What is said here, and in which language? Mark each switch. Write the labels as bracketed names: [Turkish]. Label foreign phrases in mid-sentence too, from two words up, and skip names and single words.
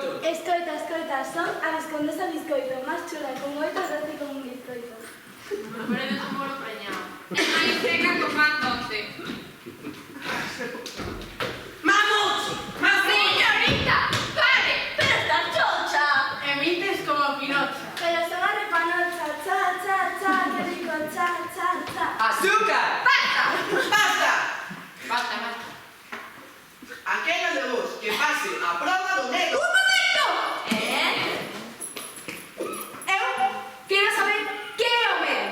[Galician] Escoita, escoita, son a Viscondesa Biscoito, máis chula, con moito doce como un biscoito. [Spanish] Paredes un moro preñado. [Galician] É máis seca que o pan doce. [Spanish] ¡Vamos! ¡Más Señorita, pare. Pero está chocha. [Galician] E mintes como Pinocha. Pero son a repanocha, cha, cha, cha, que rico, cha, cha, cha. [Spanish] ¡Azúcar! ¡Basta! Basta, basta. [Galician] Aquela de vos que pase a prova do medo. Eu quero saber que é o medo.